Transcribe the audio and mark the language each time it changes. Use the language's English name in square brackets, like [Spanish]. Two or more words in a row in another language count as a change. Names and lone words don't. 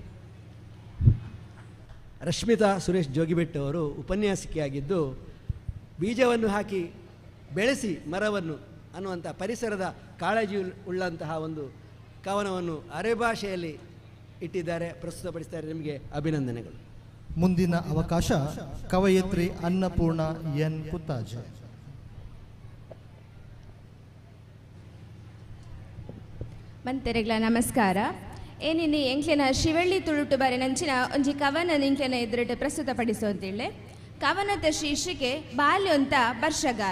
[Kannada] ರಶ್ಮಿತಾ ಸುರೇಶ್ ಜೋಗಿಬೆಟ್ಟು ಅವರು ಉಪನ್ಯಾಸಕಿಯಾಗಿದ್ದು ಬೀಜವನ್ನು ಹಾಕಿ ಬೆಳೆಸಿ ಮರವನ್ನು ಅನ್ನುವಂಥ ಪರಿಸರದ ಕಾಳಜಿ ಉಳ್ಳಂತಹ ಒಂದು ಕವನವನ್ನು ಅರೆಭಾಷೆಯಲ್ಲಿ ಇಟ್ಟಿದ್ದಾರೆ, ಪ್ರಸ್ತುತಪಡಿಸ್ತಾರೆ. ನಿಮಗೆ ಅಭಿನಂದನೆಗಳು. ಮುಂದಿನ ಅವಕಾಶ ಕವಯತ್ರಿ ಅನ್ನಪೂರ್ಣ ಎನ್ ಕುತ್ತಾಜೆ. [Tulu] ಮಂತೆರೆಗ್ಲ ನಮಸ್ಕಾರ. ಏನಿನಿ ಎಂಕ್ಲೆನ ಶಿವಳ್ಳಿ ತುಳುಟು ಬಾರಿ ನಂಚಿನ ಒಂಜಿ ಕವನ ಇಂಕ್ಲೆನ ಎದುರುಟ್ಟು ಪ್ರಸ್ತುತಪಡಿಸೋಂತೇಳಿ. [Kannada] ಕವನದ ಶೀರ್ಷಿಕೆ ಬಾಲ್ಯೊಂತ ವರ್ಷಗಾಲ.